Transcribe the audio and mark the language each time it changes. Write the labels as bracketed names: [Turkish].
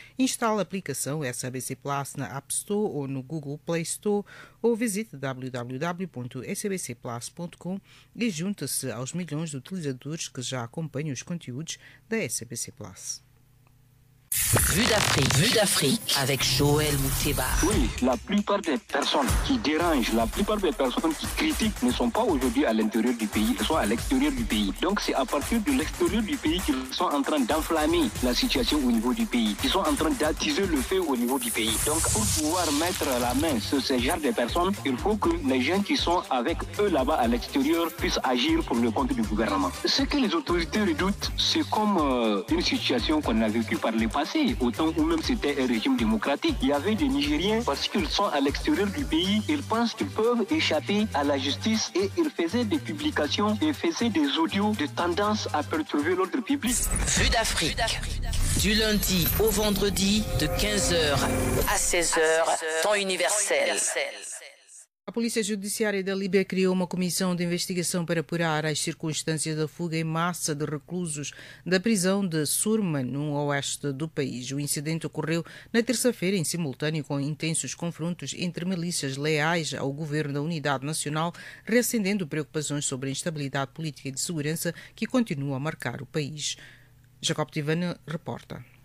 [Portuguese] Instale a aplicação SBC Plus na App Store ou no Google Play Store ou visite www.sbcplus.com e junte-se aos milhões de utilizadores que já acompanham os conteúdos da SBC Plus. [French] Vue d'Afrique avec Joël Moutéba. Oui, la plupart des personnes qui dérangent, la plupart des personnes qui critiquent ne sont pas aujourd'hui à l'intérieur du pays, elles sont à l'extérieur du pays. Donc c'est à partir de l'extérieur du pays qu'ils sont en train d'enflammer la situation au niveau du pays. Ils sont en train d'attiser le feu au niveau du pays. Donc pour pouvoir mettre la main sur ces genres de personnes, il faut que les gens qui sont avec eux là-bas à l'extérieur puissent agir pour le compte du gouvernement. Ce que les autorités redoutent, c'est comme une situation qu'on a vécue par le passé. Autant où même c'était un régime démocratique, il y avait des Nigériens, parce qu'ils sont à l'extérieur du pays, ils pensent qu'ils peuvent échapper à la justice et ils faisaient des publications et faisaient des audios de tendance à perturber l'ordre public. Vue d'Afrique, du lundi au vendredi, de 15h à 16h, temps universel. [Portuguese] A Polícia Judiciária da Líbia criou uma comissão de investigação para apurar as circunstâncias da fuga em massa de reclusos da prisão de Surma, no oeste do país. O incidente ocorreu na terça-feira, em simultâneo com intensos confrontos entre milícias leais ao governo da Unidade Nacional, reacendendo preocupações sobre a instabilidade política e de segurança que continua a marcar o país. Jacob Tivana reporta.